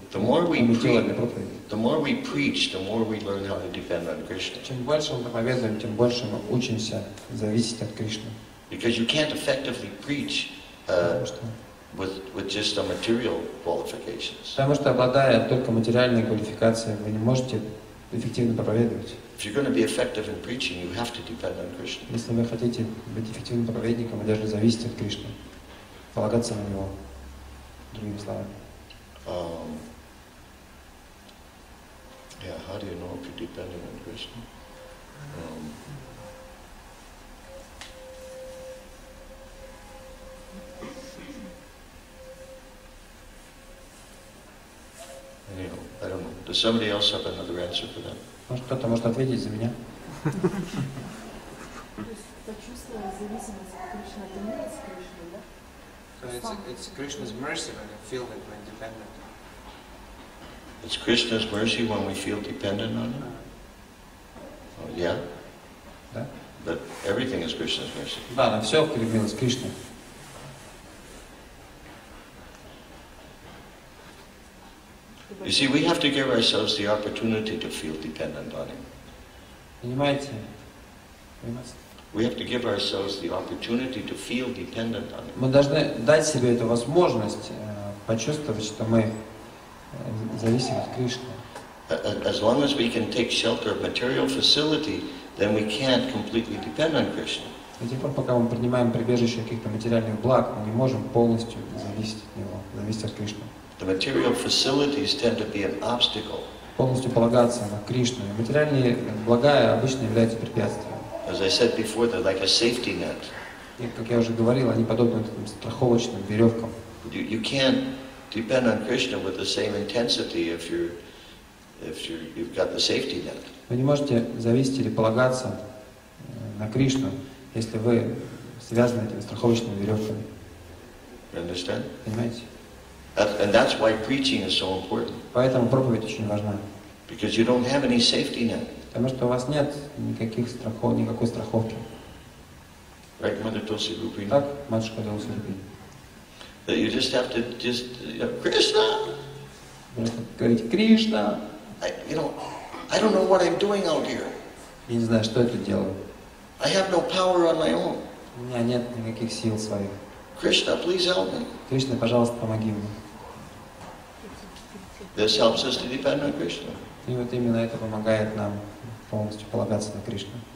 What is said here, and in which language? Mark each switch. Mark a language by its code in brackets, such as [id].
[en] The more we [ru] Ум и тело для проповеди. [en] preach, the more we learn how to depend on Krishna. [ru] Чем больше мы проповедуем, тем больше мы учимся зависеть от Кришны. [en] Because you can't effectively preach with just the material qualifications. [ru] Потому что, обладая только материальной квалификацией, вы не можете эффективно проповедовать. [en] If you're going to be effective in preaching, you have to depend on Krishna. [ru] Если вы хотите быть эффективным проповедником, вы должны зависеть от Кришны, полагаться на Него, другими словами. [en] Yeah, how do you know if you're depending on Krishna? Anyhow, I don't know. Does somebody else have another answer for that? [ru] Может, кто-то может ответить за меня? То есть почувствовать зависимость от Кришны, это не есть Кришна, да? [en] So it's Krishna's mercy when you feel that we're independent. It's Krishna's mercy when we feel dependent on Him? Oh, yeah? [ru] Да? [en] But everything is Krishna's mercy. [ru] Да, на все милость Кришны. [en] You see, we have to give ourselves the opportunity to feel dependent on Him. [ru] Понимаете? [en] We have to give ourselves the opportunity to feel dependent on Him. [ru] Мы должны дать себе эту возможность почувствовать, что мы зависим от Кришны. [en] As long as we can take shelter of material facility, then we can't completely depend on Krishna. [ru] До тех пор, пока мы принимаем прибежище каких-то материальных благ, мы не можем полностью зависеть от Него, зависеть от Кришны. [en] The material facilities tend to be an obstacle. [ru] Полностью полагаться на Кришну. Материальные блага обычно являются препятствием. [en] As I said before, they're like a safety net. [ru] И, как я уже говорил, они подобны таким страховочным веревкам. [en] You can't depend on Krishna with the same intensity if you've got the safety net. [ru] Вы не можете зависеть или полагаться на Кришну, если вы связаны этими страховочными веревками. [en] You understand? [ru] Понимаете? [en] And that's why preaching is so important. [ru] Поэтому проповедь очень важна. [en] Because you don't have any safety net. [ru] Потому что у вас нет никакой страховки. [en] Right, Mother Tulsi Rupini? [ru] Так, матушка Tulsi Rupini. [en] That you just have to Krishna! [ru] Вы говорите, Кришна! [en] I don't know what I'm doing out here. [ru] Я не знаю, что я тут делаю. [en] I have no power on my own. [ru] У меня нет никаких сил своих. [en] Krishna, please help me. [ru] Кришна, пожалуйста, помоги мне. [en] This helps us to depend on Krishna. [ru] И вот именно это помогает нам полностью полагаться на Кришну.